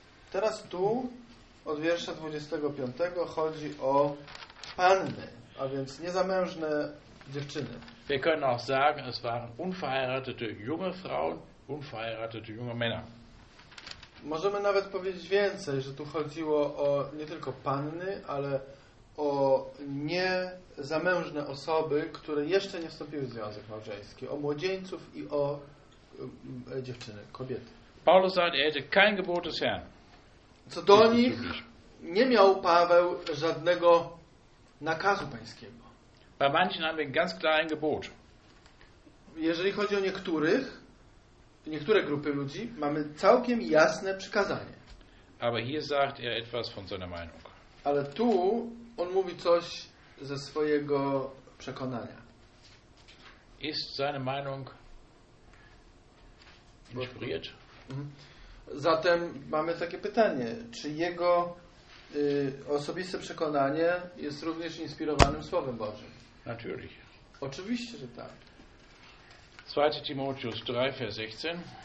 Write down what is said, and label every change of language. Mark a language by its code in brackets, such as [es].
[pl] Teraz tu, od wiersza 25, chodzi o panny, a więc niezamężne dziewczyny. [de] Wir können auch sagen, es waren unverheiratete junge Frauen, unverheiratete junge Männer. [pl] Możemy nawet powiedzieć więcej, że tu chodziło o nie tylko panny, ale o niezamężne osoby, które jeszcze nie wstąpiły w związek małżeński, o młodzieńców i o dziewczyny, kobiety. [de] Paulus sagt, er hätte kein Gebot des Herrn. [pl] Co do nich, nie miał Paweł żadnego nakazu pańskiego. [de] Bei manchen haben wir ganz klar ein Gebot. [pl] Jeżeli chodzi o niektórych, niektóre grupy ludzi, mamy całkiem jasne przykazanie. [de] Aber hier sagt er etwas von seiner Meinung. [pl] Ale tu on mówi coś ze swojego przekonania. [de] Ist seine Meinung inspiriert? [pl] Zatem mamy takie pytanie, czy jego osobiste przekonanie jest również inspirowanym Słowem Bożym? [de] Natürlich. [pl] Oczywiście, że tak. [de] 2 Timoteusz 3, vers 16.